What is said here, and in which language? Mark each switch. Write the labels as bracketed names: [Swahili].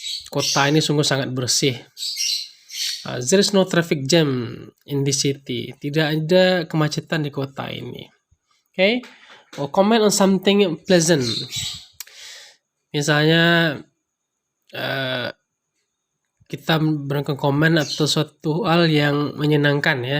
[Indonesian] Kota ini sungguh sangat bersih. [English] There is no traffic jam in this city. [Indonesian] Tidak ada kemacetan di kota ini. Okay? [English] Or comment on something pleasant. [Indonesian] Misalnya kita berikan komen atau suatu hal yang menyenangkan ya.